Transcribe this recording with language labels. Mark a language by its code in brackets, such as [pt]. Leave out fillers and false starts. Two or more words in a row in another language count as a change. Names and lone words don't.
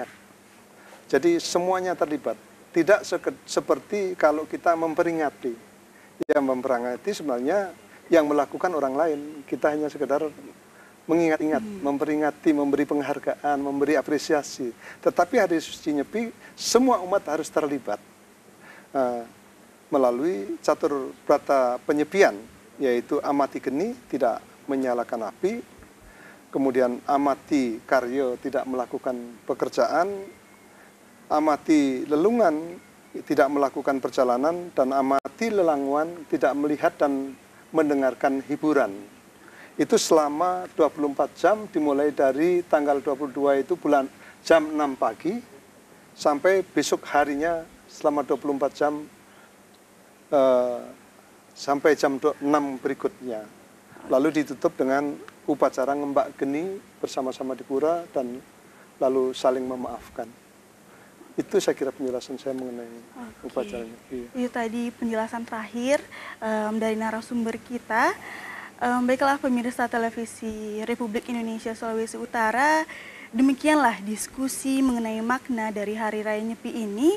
[id] Jadi semuanya terlibat. Tidak seperti kalau kita memperingati. Yang memperingati sebenarnya yang melakukan orang lain. Kita hanya sekedar mengingat-ingat, memperingati, memberi penghargaan, memberi apresiasi. Tetapi Hari Suci Nyepi, semua umat harus terlibat melalui catur brata penyepian, yaitu amati geni, tidak menyalakan api, kemudian amati karya, tidak melakukan pekerjaan, amati lelungan, tidak melakukan perjalanan, dan amati lelanguan, tidak melihat dan mendengarkan hiburan. Itu selama 24 jam, dimulai dari tanggal 22 itu jam 6 pagi, sampai besok harinya selama 24 jam, sampai jam 6 berikutnya. Lalu ditutup dengan upacara ngembak geni bersama-sama di pura, dan lalu saling memaafkan. Itu saya kira penjelasan saya mengenai upacaranya. Iya. Itu tadi penjelasan terakhir dari narasumber kita. Baiklah pemirsa televisi Republik Indonesia Sulawesi Utara, demikianlah diskusi mengenai makna dari Hari Raya Nyepi ini.